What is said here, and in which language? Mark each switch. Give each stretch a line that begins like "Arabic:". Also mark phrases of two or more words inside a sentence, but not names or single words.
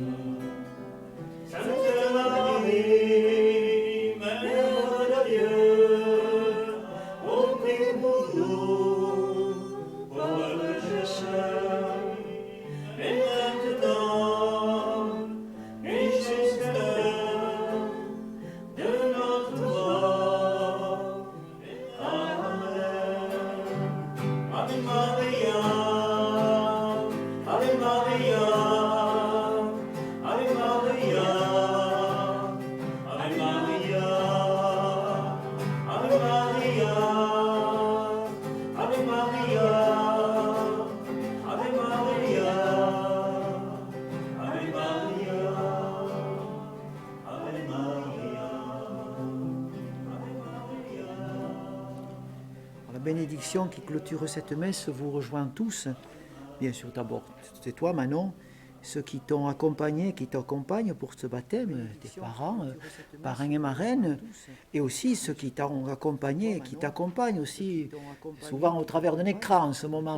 French: Sainte Marie, Mère de Dieu, ô prie pour nous, pauvres pécheurs, et maintenant, et jusqu'à l'heure de notre mort. Amen.
Latin: Ave Maria, Ave Maria, Ave Maria, Ave Maria, Ave Maria, Ave Maria, Ave Maria, Ave Maria, Ave Maria, Ave Maria.
French: La bénédiction qui clôture cette messe vous rejoint tous. Bien sûr, d'abord, c'est toi, Manon, ceux qui t'ont accompagné, qui t'accompagnent pour ce baptême, tes parents, parrains et marraines, et aussi ceux qui t'ont accompagné, qui t'accompagnent aussi, souvent au travers d'un écran en ce moment.